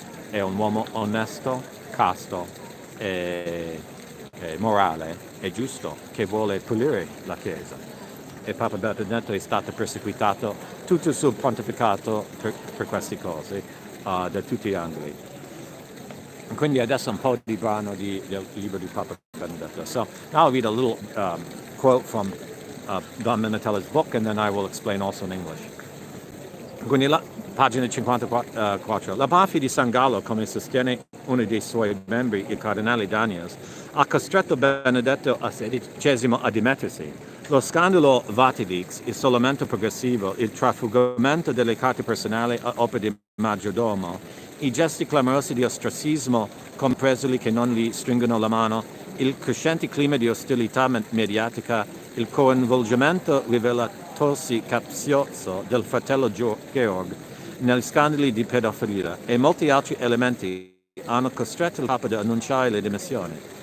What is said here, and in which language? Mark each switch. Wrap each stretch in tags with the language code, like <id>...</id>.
<it>È un uomo onesto, casto e morale e giusto, che vuole pulire la Chiesa. E Papa Benedetto è stato perseguitato tutto il suo pontificato per queste cose, da tutti gli angoli. Quindi adesso un po' di brano del libro di Papa Benedetto.</it> <en>So now I'll read a little quote from Don Minutella's book, and then I will explain also in English.</en> <it>Quindi pagina 54. La mafia di San Gallo, come sostiene uno dei suoi membri, il cardinale Daniels, ha costretto Benedetto XVI a dimettersi. Lo scandalo Vatilix, l'isolamento progressivo, il trafugamento delle carte personali a opera di maggiordomo, i gesti clamorosi di ostracismo, compreso quelli che non gli stringono la mano, il crescente clima di ostilità mediatica, il coinvolgimento rivelatosi capzioso del fratello Georg negli scandali di pedofilia e molti altri elementi hanno costretto il Papa ad annunciare le dimissioni.</it>